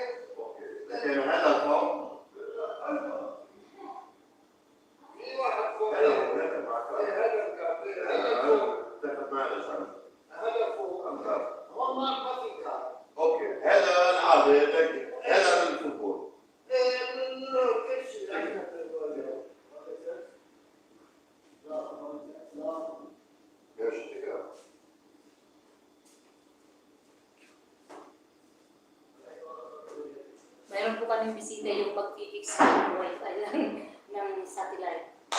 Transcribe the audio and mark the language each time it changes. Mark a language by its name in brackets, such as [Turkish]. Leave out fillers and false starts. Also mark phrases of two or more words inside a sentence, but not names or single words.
[Arabic] اوكي لكن هذا الفوق في واحد فوق هذا هو هذا معك هذا فوق اتفق معي عشان هذا فوق هون ما في كار. اوكي هذا العادي هذا الفوتبول. [Filipino] Mayroon po kaming bisita yung pag-fix ng wifi lang ng satellite.